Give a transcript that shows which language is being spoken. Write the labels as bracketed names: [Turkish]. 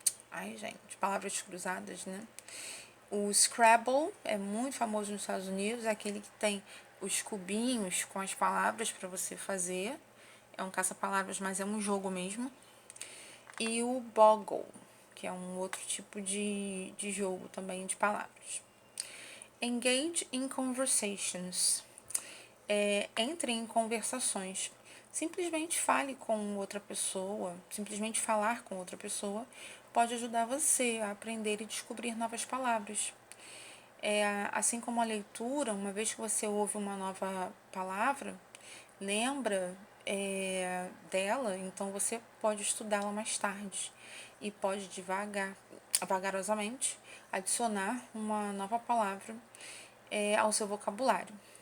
[Portuguese] Ai, gente, palavras cruzadas, né? O Scrabble é muito famoso nos Estados Unidos, é aquele que tem os cubinhos com as palavras para você fazer. É um caça-palavras, mas é um jogo mesmo. E o Boggle, que é um outro tipo de jogo também de palavras. [English] Engage in conversations. [Portuguese] Entre em conversações. Simplesmente fale com outra pessoa, simplesmente falar com outra pessoa pode ajudar você a aprender e descobrir novas palavras. Assim como a leitura, uma vez que você ouve uma nova palavra, lembra dela, então você pode estudá-la mais tarde e pode vagarosamente adicionar uma nova palavra ao seu vocabulário.